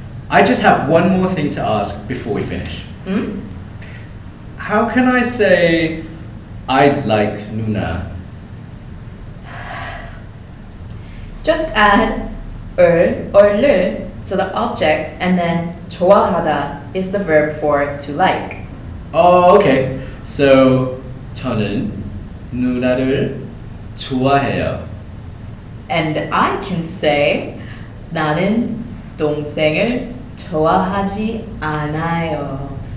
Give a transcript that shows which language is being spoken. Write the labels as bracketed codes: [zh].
[en] I just have one more thing to ask before we finish. How can I say I'd like Nuna? Just add or 를 to the object and then 좋아하다 is the verb for to like. Oh, okay. So [ko] 저는 누나를 좋아해요. [en] And I can say [ko] 나는 동생을 좋아하지 않아요.